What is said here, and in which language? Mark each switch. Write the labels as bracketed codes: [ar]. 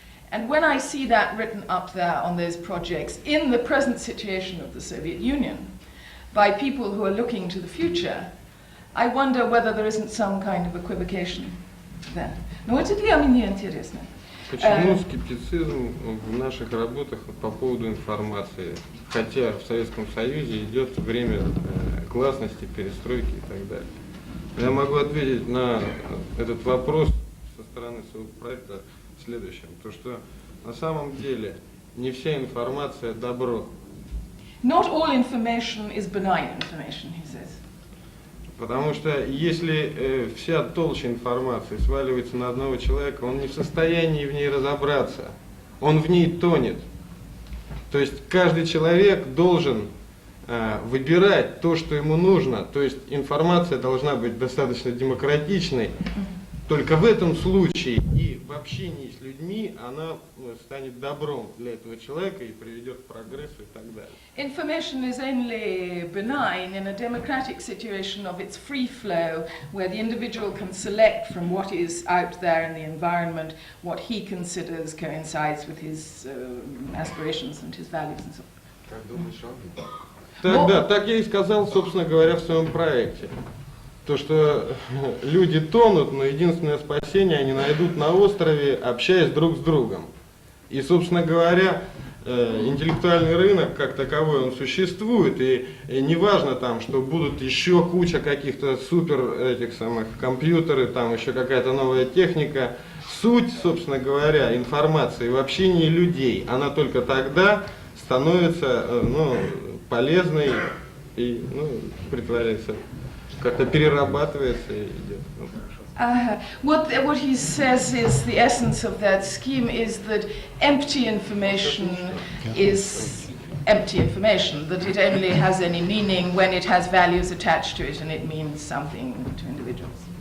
[en] And when I see that written up there on those projects in the present situation of the Soviet Union by people who are looking to the future, I wonder whether there isn't some kind of equivocation then. [ru] Но это для меня интересно. Почему скептицизм в наших работах по поводу информации, хотя в Советском Союзе идет время гласности, перестройки и так далее? Я могу ответить на этот вопрос со стороны своего проекта следующим, то что на самом деле не вся информация добро. [en] Not all information is benign information, he says. [ru] Потому что если вся толща информации сваливается на одного человека, он не в состоянии в ней разобраться, он в ней тонет. То есть каждый человек должен выбирать то, что ему нужно, то есть информация должна быть достаточно демократичной. Только в этом случае и в общении с людьми она станет добром для этого человека и приведет к прогрессу и так далее. [en] Information is only benign in a democratic situation of its free flow, where the individual can select from what is out there in the environment what he considers coincides with his aspirations and his values and so on. [ru] Да, так я и сказал, собственно говоря, в своем проекте. То, что люди тонут, но единственное спасение они найдут на острове, общаясь друг с другом. И, собственно говоря, интеллектуальный рынок как таковой, он существует, и не важно там, что будут еще куча каких-то супер этих самых компьютеры, там еще какая-то новая техника. Суть, собственно говоря, информации в общении людей, она только тогда становится полезной и притворяется, как-то перерабатывается и идет. [en] What he says is the essence of that scheme is that empty information is empty information, that it only has any meaning when it has values attached to it and it means something to individuals.